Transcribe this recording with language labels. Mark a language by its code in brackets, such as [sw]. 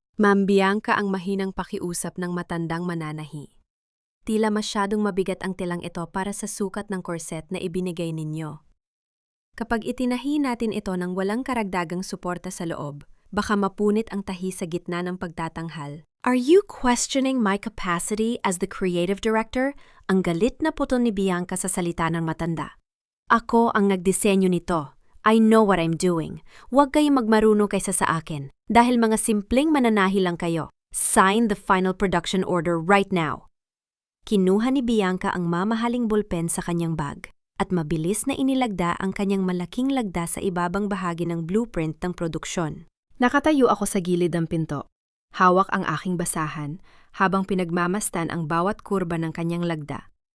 [tl] Ma'am Bianca ang mahinang pakiusap ng matandang mananahi. Tila masyadong mabigat ang tilang ito para sa sukat ng korset na ibinigay ninyo. Kapag itinahi natin ito ng walang karagdagang suporta sa loob, baka mapunit ang tahi sa gitna ng pagtatanghal. [en] Are you questioning my capacity as the creative director? [tl] Ang galit na putol ni Bianca sa salita ng matanda. Ako ang nagdisenyo nito. [en] I know what I'm doing. [tl] Huwag kayong magmaruno kaysa sa akin. Dahil mga simpleng mananahi lang kayo. [en] Sign the final production order right now. [tl] Kinuha ni Bianca ang mamahaling bulpen sa kanyang bag at mabilis na inilagda ang kanyang malaking lagda sa ibabang bahagi ng blueprint ng produksyon. Nakatayo ako sa gilid ng pinto. Hawak ang aking basahan habang pinagmamastan ang bawat kurba ng kanyang lagda.